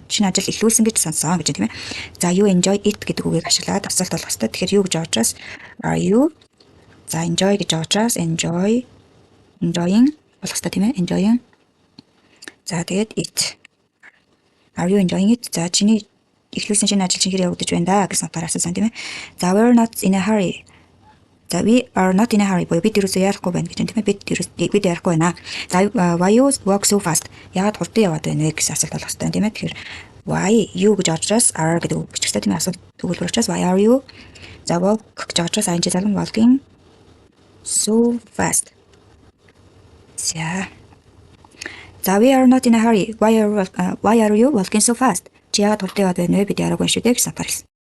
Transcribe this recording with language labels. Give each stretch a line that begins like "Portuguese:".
Mongolian: Шинэ ажил эхлүүлсэн гэж сонссон гэж тийм ээ. За
English: you enjoy it
Mongolian: гэдэг үгийг ашиглаад асуулт болох хэрэгтэй. Тэгэхээр юу гэж байгаа учраас
English: are you?
Mongolian: За enjoy гэж байгаа учраас enjoying болох хэрэгтэй тийм ээ.
English: Enjoying.
Mongolian: За тэгээд it.
English: Are you enjoying it?
Mongolian: За чиний эхлүүлсэн шинэ ажил чинь хэрэг явагдаж байна да гэсэн утгаар асуусан тийм ээ.
English: За we're not in a hurry. За we are not in a hurry.
Mongolian: Бид ерөөсөө яарахгүй байна гэж тийм ээ. Бид яарахгүй байна.
English: За why you walk so fast?
Mongolian: Яагаад хурдан яваад байна вэ гэсэн асуулт болох хэрэгтэй тийм ээ. Тэгэхээр
English: why you
Mongolian: гэж очроос are гэдэг үг бичих хэрэгтэй тийм ээ. Асуулт өгүүлбэр учраас
English: why are you?
Mongolian: За walk гэж очроос ing залган
English: walking so fast. За we are not in a hurry. Why are you walking so fast?
Mongolian: Чи яагаад хурдан яваад байна вэ? Бид яараагүй шүү дээ гэсэн утгаар хэлсэн.